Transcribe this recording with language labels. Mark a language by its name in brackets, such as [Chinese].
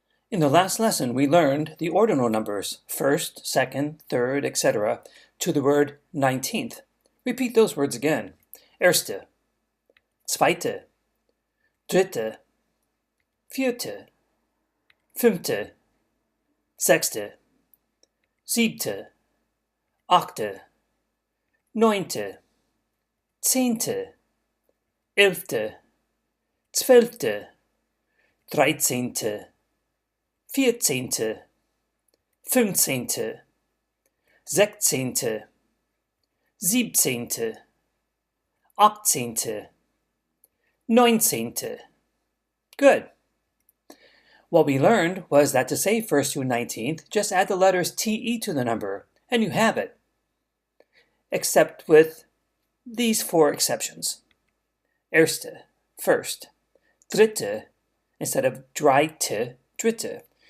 [English] In the last lesson, we learned the ordinal numbers, first, second, third, etc., to the word 19th. Repeat those words again. [German] Erste, zweite, dritte, vierte, fünfte, sechste, siebte, achte, neunte, zehnte, elfte, zwölfte, dreizehnte, vierzehnte, fünfzehnte, sechzehnte, siebzehnte, achtzehnte, neunzehnte. [English] Good. What we learned was that to say first through 19th, just add the letters TE to the number, and you have it. Except with these four exceptions. [German] Erste, [English] first. [German] Dritte, [English] instead of dreite, dritte.